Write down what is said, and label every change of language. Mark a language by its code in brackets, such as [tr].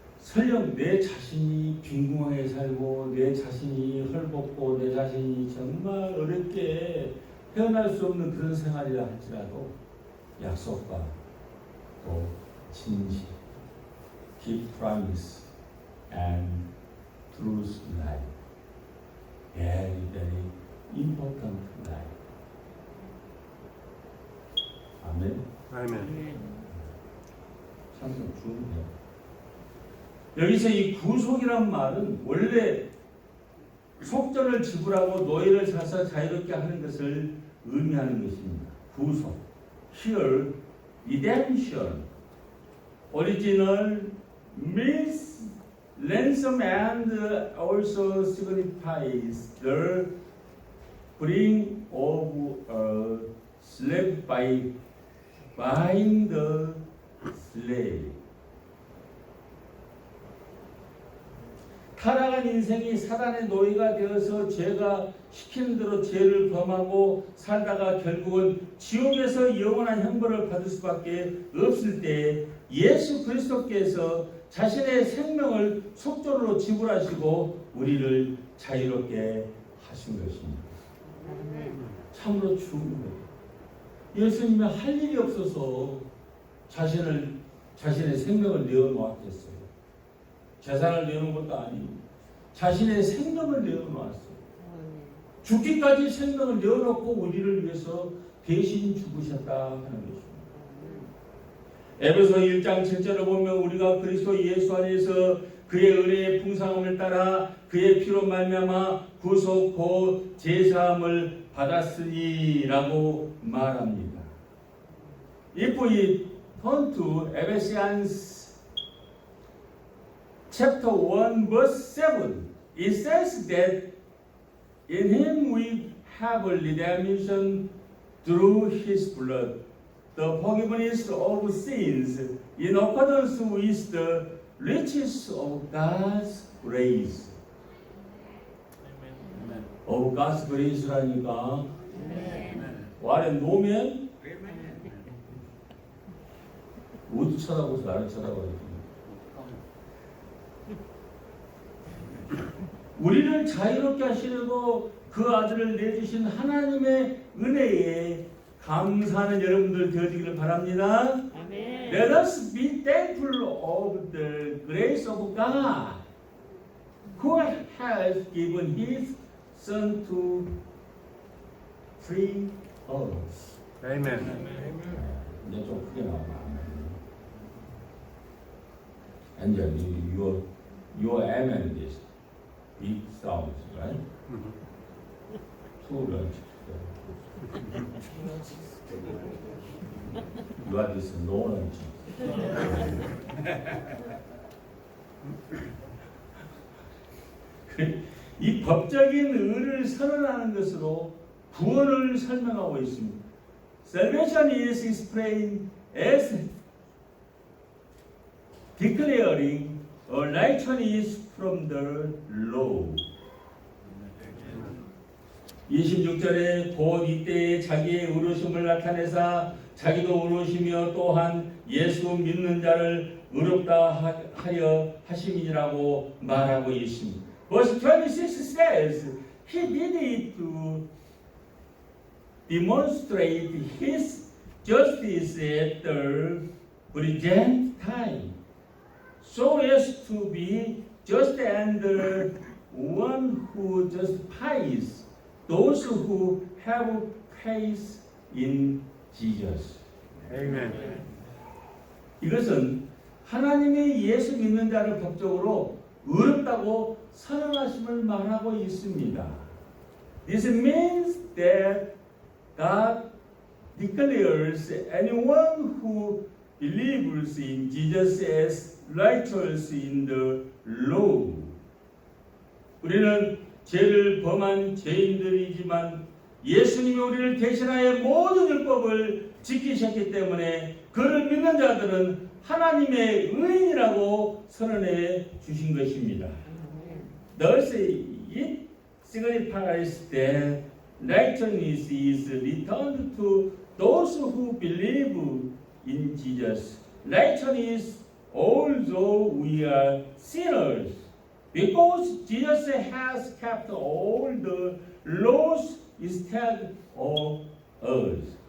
[ko] 설령 내 자신이 빈궁하게 살고 내 자신이 헐벗고 내 자신이 정말 어렵게 헤어날 수 없는 그런 생활이라 할지라도 약속과 또 진실, [en] keep promise and truth in life. Very, very important in life. [ko] 아멘. [en] Amen. [ko] 참 중요해요. 여기서 이 구속이란 말은 원래 속전을 지불하고 노예를 사서 자유롭게 하는 것을 의미하는 것입니다. 구속. [en] Here, redemption. Original means ransom and also signifies the freeing of a slave by buying the slave. [ko] 타락한 인생이 사단의 노예가 되어서 죄가 시키는 대로 죄를 범하고 살다가 결국은 지옥에서 영원한 형벌을 받을 수밖에 없을 때 예수 그리스도께서 자신의 생명을 속죄로 지불하시고 우리를 자유롭게 하신 것입니다. 참으로 중요해요. 예수님이 할 일이 없어서 자신의 생명을 내어놓았겠어요. 재산을 내어놓은 것도 아니고 자신의 생명을 내어놓았어요. 죽기까지 생명을 내어놓고 우리를 위해서 대신 죽으셨다 하는 것입니다. 에베소 1장 7절을 보면 우리가 그리스도 예수 안에서 그의 은혜의 풍성함을 따라 그의 피로 말미암아 구속 곧 제사함을 받았으니라고 말합니다. [en] If we turn to Ephesians chapter 1 verse 7, it says that in him we have a redemption through his blood, the forgiveness of sins in accordance with the riches of God's grace. Of God's grace [ko] 라니까 와래 놓으면 어디 쳐다보서 나를 쳐다봐야지. 우리를 자유롭게 하시려고 그 아들을 내주신 하나님의 은혜에 감사하는 여러분들 되어지기를 바랍니다. 아멘. [en] Let us be thankful of the grace of God who has given His Son to free us. Amen. [ko] 이제 좀 크게 나와봐. [en] And then your amen is big sounds, right? Two lunch. You are this no lunch. [ko] 이 법적인 의를 선언하는 것으로 구원을 설명하고 있습니다. [en] Salvation is explained as declaring a righteousness from the law. [ko] 26절에 곧 이때에 자기의 의로심을 나타내사 자기도 의로우시며 또한 예수 믿는 자를 의롭다 하려 하심이라고 말하고 있습니다. [en] Verse 26 says, He did it to demonstrate His justice at the present time, so as to be just and the one who justifies those who have faith in Jesus. Amen. [ko] 이것은 하나님의 예수 믿는 자를 법적으로 의롭다고 선언하심을 말하고 있습니다. [en] This means that God declares anyone who believes in Jesus as righteous in the law. [ko] 우리는 죄를 범한 죄인들이지만 예수님이 우리를 대신하여 모든 율법을 지키셨기 때문에 그를 믿는 자들은 하나님의 의인이라고 선언해 주신 것입니다. [en] Thus it signifies that righteousness is returned to those who believe in Jesus. Righteousness although we are sinners. Because Jesus has kept all the laws instead of us.